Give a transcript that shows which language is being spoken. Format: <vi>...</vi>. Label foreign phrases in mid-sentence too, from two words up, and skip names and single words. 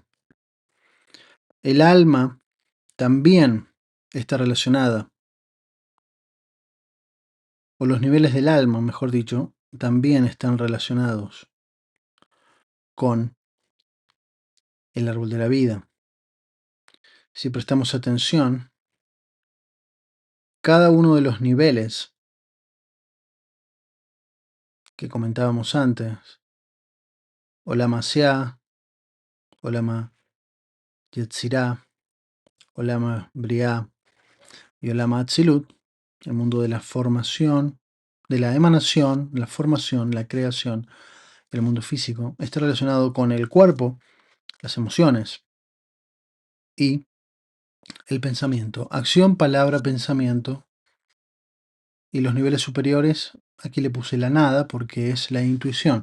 <es>El alma también está relacionada, o los niveles del alma, mejor dicho, también están relacionados con el árbol de la vida. Si prestamos atención, cada uno de los niveles que comentábamos antes,</es> <he>עולם עשיה, עולם יצירה, עולם בריאה y עולם אצילות,</he> <es>el mundo de la formación, de la emanación, la formación, la creación, el mundo físico, está relacionado con el cuerpo, las emociones y el pensamiento. Acción, palabra, pensamiento. Y los niveles superiores, aquí le puse la nada porque es la intuición.</es>